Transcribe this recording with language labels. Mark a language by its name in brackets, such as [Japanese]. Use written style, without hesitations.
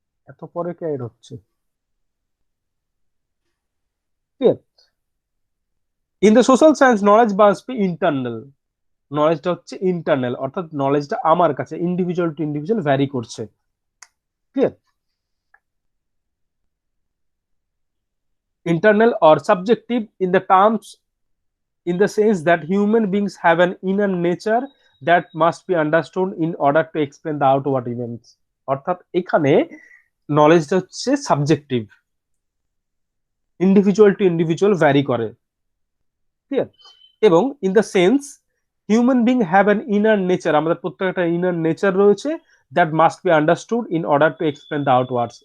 [Bangla] এত পরে কে এড হচ্ছে? [English] In the social science knowledge must be internal. [Bangla] নলেজটা হচ্ছে ইন্টারনাল, অর্থাৎ নলেজটা আমার কাছে ইন্ডিভিজুয়াল টু ইন্ডিভিজুয়াল ভ্যারি করছে। Clear? [English] Internal or subjective in the terms, in the sense that human beings have an inner nature that must be understood in order to explain the outward events. [Bangla] অর্থাৎ এখানে নলেজটা হচ্ছে subjective, individual two individual vary করে। Clear? [English] এবং in the sense human being have an inner nature, [Bangla] আমাদের প্রত্যেকটা inner nature রয়েছে, [English] That must be understood in order to explain the outwards.